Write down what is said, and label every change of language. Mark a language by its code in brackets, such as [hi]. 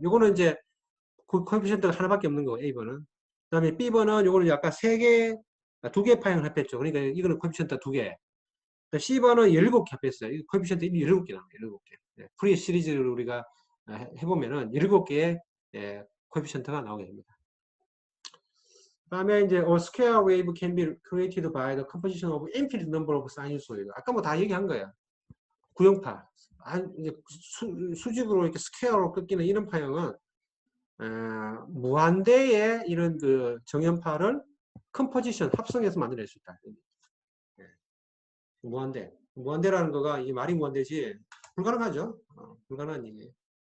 [ko] 요거는 이제 그 코에피션트가 하나밖에 없는 거고, A번은. 그 다음에 B번은 요거는 약간 두 개 파형을 합했죠. 그러니까 이거는 코에피션트 두 개. C번은 17개 합했어요. 이 코에피션트 17개 나와요. 17개. 프리 시리즈를 우리가 해보면은 17개의 코에피션트가 나오게 됩니다. 다음에 이제 [en] a square wave can be created by the composition of infinite number of sinusoid. [ko] 아까 뭐 다 얘기한 거야. 구형파. 이제 수직으로 이렇게 스퀘어로 꺾이는 이런 파형은 무한대의 이런 그 정연파를 컴포지션 합성해서 만들어낼 수 있다. 예. 무한대라는 거가 이 말이 무한대지 불가능하죠. 불가능한 얘기예요.